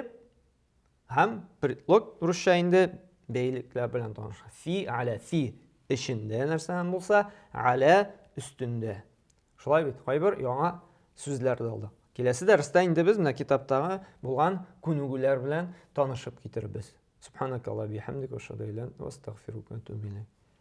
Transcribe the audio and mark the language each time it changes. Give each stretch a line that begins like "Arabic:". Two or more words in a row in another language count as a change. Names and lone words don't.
Tatar: Һәм предлог русча инде бәйлекләр белән таныш.
Arabic: في على
Tatar: фи эчендә нәрсән булса, ала өстендә. Шулай бит, кайбер яңа сүзләр алдык. Киләсе дәрестә инде без менә китаптагы булган күнегүләр белән танышып китербез.
Arabic: سبحانك اللهم بحمدك وأشهد أن لا وأستغفرك وأتوب إليك.